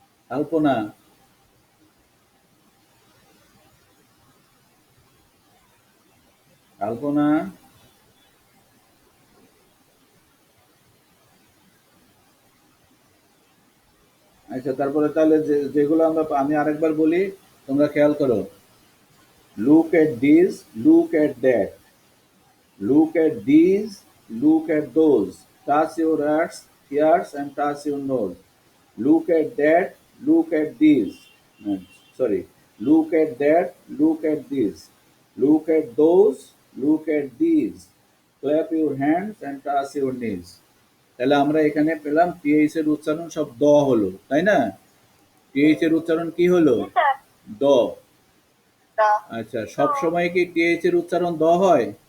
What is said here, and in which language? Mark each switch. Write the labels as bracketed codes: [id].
[bn] আলপনা, আলপনা, আচ্ছা তারপরে তাহলে যেগুলো আমি আরেকবার বলি, তোমরা খেয়াল করো। [en] Look at this, look at that, look at these, look at those, touch your ears and touch your nose, look at that, look at this, sorry, look at that, look at this, look at those, look at these, clap your hands and touch your knees। [bn] তাহলে আমরা এখানে পেলাম TH এর উচ্চারণ সব দ হলো, তাই না? টিএইচ এর উচ্চারণ কি হলো? দ। আচ্ছা, সব সময় কি টিএইচ এর উচ্চারণ দ হয়?